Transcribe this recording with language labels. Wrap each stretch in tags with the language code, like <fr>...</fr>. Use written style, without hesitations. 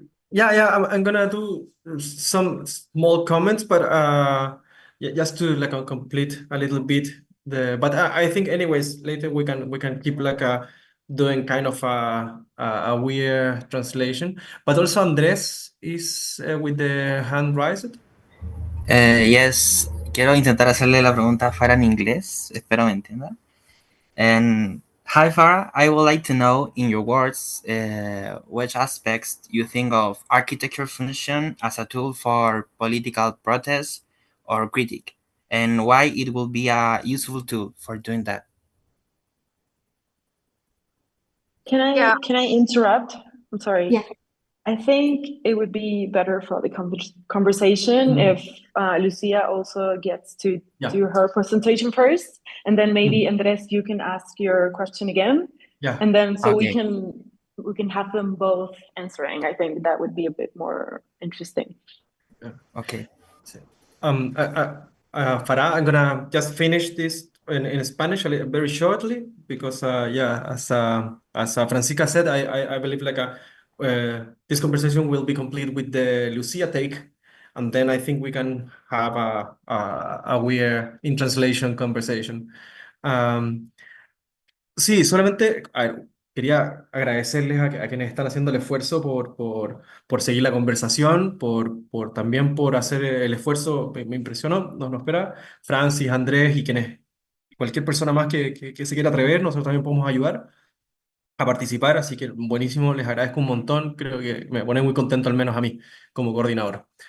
<en>Yeah, I'm gonna do some small comments, but just to like complete a little bit but I think anyways later we can keep like doing kind of a weird translation. But also Andrés is with the hand raised.</en> <es>Yes, quiero intentar hacerle la pregunta a Farah en inglés, espero me entienda.</es> <en>And hi Farah, I would like to know in your words which aspects you think of architecture function as a tool for political protest or critique, and why it will be a useful tool for doing that. Can I interrupt? I'm sorry. Yeah. I think it would be better for the conversation if Lucia also gets to do her presentation first, and then maybe Andres, you can ask your question again, and then so Okay. we can have them both answering. I think that would be a bit more interesting. Okay. Farah, I'm gonna just finish this in Spanish very shortly because as Francisca said, I believe like this conversation will be complete with the Lucia take, and then I think we can have a weird in translation conversation.</en> <es>Sí, solamente quería agradecerles a quienes están haciendo el esfuerzo por seguir la conversación, también por hacer el esfuerzo. Me impresionó, nos espera Francis, Andrés y cualquier persona más que se quiera atrever, nosotros también podemos ayudar a participar, así que buenísimo, les agradezco un montón, creo que me pone muy contento al menos a mí como coordinador.</es>